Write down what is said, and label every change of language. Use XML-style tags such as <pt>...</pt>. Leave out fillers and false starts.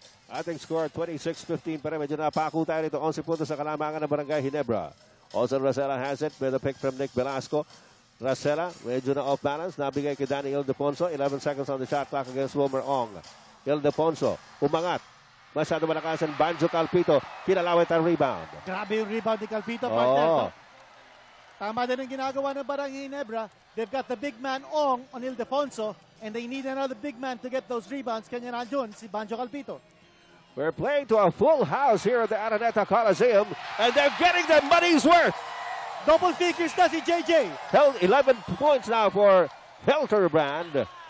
<tl>Ating score 26-15 pa rin. Medyo napako tayo nito. 11 puntos sa kalamangan ng Barangay Ginebra.</tl> <en>Olson Racela has it with a pick from Nick Velasco.</en> <tl>Racela, medyo na off balance. Nabigay kay Danny Ildefonso.</tl> <en>11 seconds on the shot clock against Wilmer Ong.</en> <tl>Ildefonso, umangat. Masyado malakas ang Banjo Calpito. Kinalawit ang rebound. Grabe yung rebound ni Calpito, partner. Tama din ang ginagawa ng Barangay Ginebra.</tl> <en>They've got the big man Ong on Ildefonso, and they need another big man to get those rebounds.</en> <tl>Kanya nandun, si Banjo Calpito.</tl> <en>We're playing to a full house here at the Araneta Coliseum, and they're getting their money's worth.</en> <tl>Double figures na si JJ.</tl> <en>Held 11 points now for Hilterbrand.</en>